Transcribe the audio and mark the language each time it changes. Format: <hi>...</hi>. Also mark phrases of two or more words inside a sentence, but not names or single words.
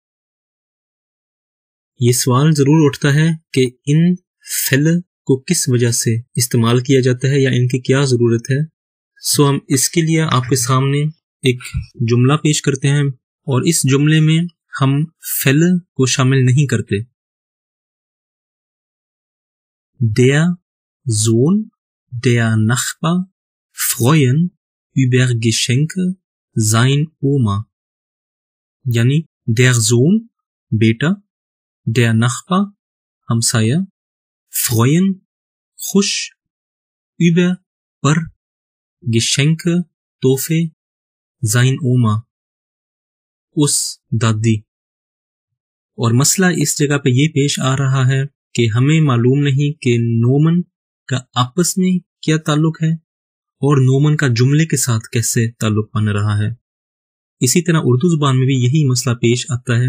<ur>یہ سوال ضرور اٹھتا ہے کہ ان فعل کو کس وجہ سے استعمال کیا جاتا ہے یا ان کی کیا ضرورت ہے. سو ہم اس کے لیے آپ کے سامنے ایک جملہ پیش کرتے ہیں اور اس جملے میں ہم فعل کو شامل نہیں کرتے.</ur> <de>Der Sohn der Nachbar freuen über Geschenke sein Oma, यानी der Sohn बेटा, der Nachbar हमसाया, freuen खुश, über पर Geschenke तोहफे, sein Oma</de> <ur>اس دادی. اور مسئلہ اس جگہ پہ یہ پیش آ رہا ہے کہ ہمیں معلوم نہیں کہ نومن کا آپس میں کیا تعلق ہے اور نومن کا جملے کے ساتھ کیسے تعلق بن رہا ہے. اسی طرح اردو زبان میں بھی یہی مسئلہ پیش آتا ہے.</ur>